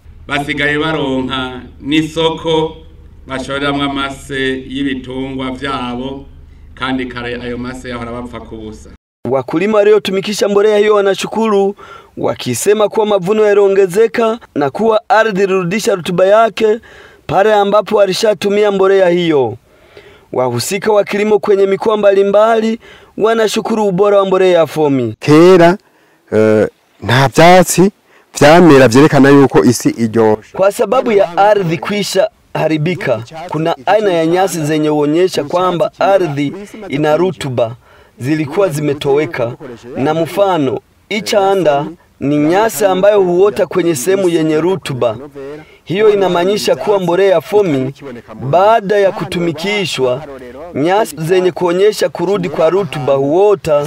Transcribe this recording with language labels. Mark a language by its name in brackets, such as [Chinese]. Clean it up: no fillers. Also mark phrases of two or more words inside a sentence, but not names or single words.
[Rundi] Basigaye baronka n'isoko bashoreramwe amase y'ibitungwa vyabo, kandi kare ayo mase yahora bapfa kubusa. [Swahili] Wakulima waliotumikisha mbolea hiyo wanashukuru, wakisema kuwa mavuno yaliongezeka na kuwa ardhi ilirudisha rutuba yake pale ambapo walishatumia mbolea hiyo. Wahusika wa kilimo kwenye mikoa mbalimbali wanashukuru ubora wa mbolea ya fomi. [Rundi] Kera nta byatsi vyamera vyerekana yuko isi iryoshe. [Swahili] Kwa sababu ya ardhi kwisha haribika, kuna aina ya nyasi zenye uonyesha kwamba ardhi ina rutuba zilikuwa zimetoweka. Na mfano, ichanda ni nyasi ambayo huota kwenye sehemu yenye rutuba. Hiyo inamaanisha kuwa mbolea ya fomi baada ya kutumikishwa, nyasi zenye kuonyesha kurudi kwa rutuba huota.